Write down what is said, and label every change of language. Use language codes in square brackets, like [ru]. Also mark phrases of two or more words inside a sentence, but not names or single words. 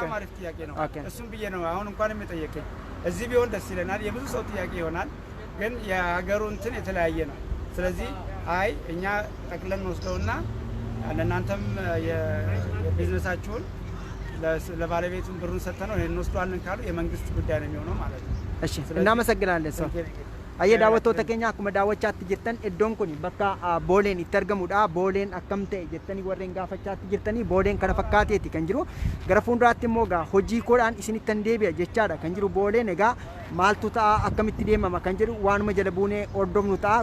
[am] በጣም አሪፍ ጥያቄ ነው። እሱም ብዬ ነው አሁን እንኳን የምጠየቀኝ እዚህ ቢሆን ደስ ይለናል። የብዙ ሰው ጥያቄ ይሆናል፣ ግን የሀገሩ እንትን የተለያየ ነው። ስለዚህ አይ እኛ ጠቅለን ወስደውና ለእናንተም የቢዝነሳችሁን ለባለቤቱን ብሩን ሰጥተነው ይሄን እንወስደዋለን ካሉ የመንግስት ጉዳይ ነው የሚሆነው ማለት ነው። እሺ እናመሰግናለን ሰው [om] ayya daawwattoota keenya akkuma daawwachaatti jirtan iddoon kun bakka booleen itti argamudha. Booleen akkam ta'e jettanii warreen gaafachaatti jirtanii booleen kana fakkaateeti kan jiru. Gara fuulduraatti immoo egaa hojii koodhaan isinittan deebi'a jechaadha kan jiru. Booleen egaa maaltu ta'a akkamitti deemama kan jedhu waanuma jala buunee hordofnu ta'a.